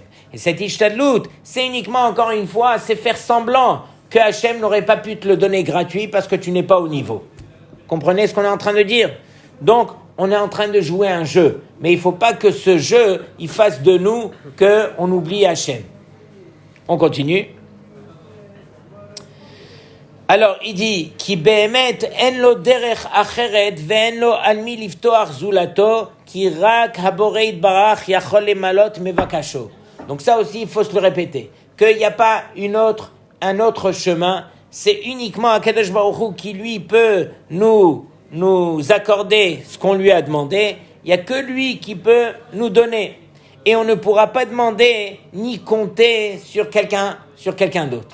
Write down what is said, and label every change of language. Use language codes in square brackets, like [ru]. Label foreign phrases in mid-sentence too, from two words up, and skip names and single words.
[fr] Et cette hishtadlut, c'est uniquement, encore une fois, c'est faire semblant que Hashem n'aurait pas pu te le donner gratuit parce que tu n'es pas au niveau. Comprenez ce qu'on est en train de dire? Donc, on est en train de jouer un jeu. Mais il ne faut pas que ce jeu, il fasse de nous qu'on oublie Hashem. On continue. Alors, il dit, [he] כי באמת אין לו דרך אחרת ואין לו על מי לבטוח זולתו כי רק הבורא ברוך יכול למלאות מבוקשו. [fr] Donc ça aussi, il faut se le répéter. Qu'il n'y a pas un autre chemin, c'est uniquement [he] הקדוש ברוך הוא [fr] qui lui peut nous accorder ce qu'on lui a demandé. Il n'y a que lui qui peut nous donner. Et on ne pourra pas demander ni compter sur quelqu'un d'autre.